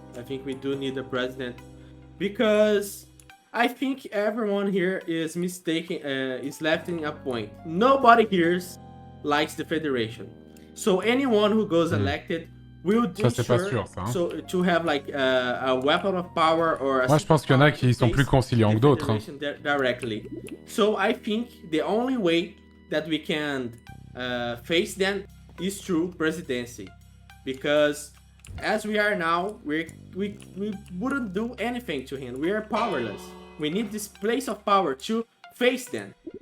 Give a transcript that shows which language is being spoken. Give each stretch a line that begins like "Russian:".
English: I think we do need a president, because I think everyone here is mistaken, is lefting a point. Nobody here likes the Federation. So anyone who goes elected will do so to have like a weapon of power or a...
French: Moi, je pense qu'il y en a qui sont plus conciliants que d'autres.
English: Directly. So I think the only way that we can face them is through presidency, because as we are now, we wouldn't do anything to him. We are powerless. We need this place of power to face them.